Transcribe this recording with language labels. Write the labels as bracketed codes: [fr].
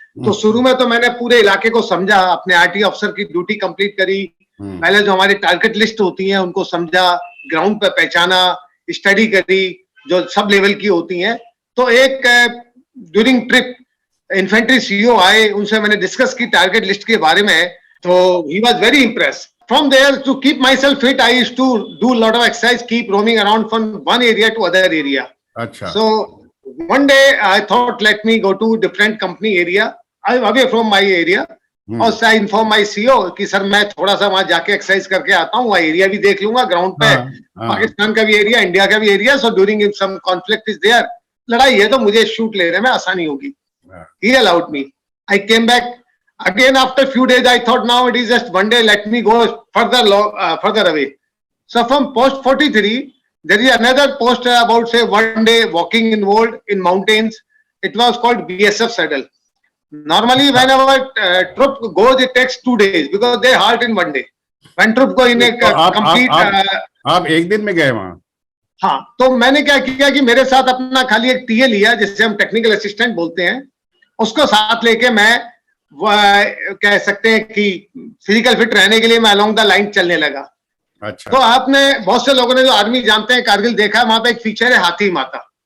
[hi] तो शुरू में तो मैंने पूरे इलाके को समझा, अपने आरटी ऑफिसर की ड्यूटी कंप्लीट करी, पहले जो हमारी टारगेट लिस्ट होती है उनको समझा, ग्राउंड पे पहचाना, स्टडी करी जो सब लेवल की होती हैं। तो एक ड्यूरिंग ट्रिप इन्फेंट्री सीईओ आए, उनसे मैंने डिस्कस की टारगेट लिस्ट के बारे में, तो [en] He was very impressed. From there, to keep myself fit, I used to do a lot of exercise, keep roaming around from one area to other area. [hi] अच्छा. [en] So one day I thought, let me go to different company area, away from my area. [hi] और [en] I inform my CEO [hi] कि sir मैं थोड़ा सा वहां जाके exercise करके आता हूँ, वहाँ एरिया भी देख लूंगा, ग्राउंड पे पाकिस्तान का भी एरिया, इंडिया का भी area. [en] So during if some conflict is there, [hi] लड़ाई है तो मुझे शूट लेने में आसानी होगी। [en] He allowed me. I came back. Again, after a few days, I thought now it is just one day, let me go further away. So from post 43, there is another post about say 1 day walking involved in mountains. It was called BSF Saddle. Normally, whenever troop goes, it takes 2 days because they halt in 1 day. When troop go in a complete, [hi] आप एक दिन में गए वहां? हाँ, तो मैंने क्या किया कि मेरे साथ अपना खाली एक टीए लिया, जिससे हम टेक्निकल असिस्टेंट बोलते हैं, उसको साथ लेके मैं कह सकते हैं कि फिजिकल फिट रहने के लिए मैं [en] along the line [hi] चलने लगा। अच्छा। तो आपने बहुत से लोगों ने जो आर्मी जानते हैं कारगिल देखा है, वहां पे एक फीचर है हाथी माता।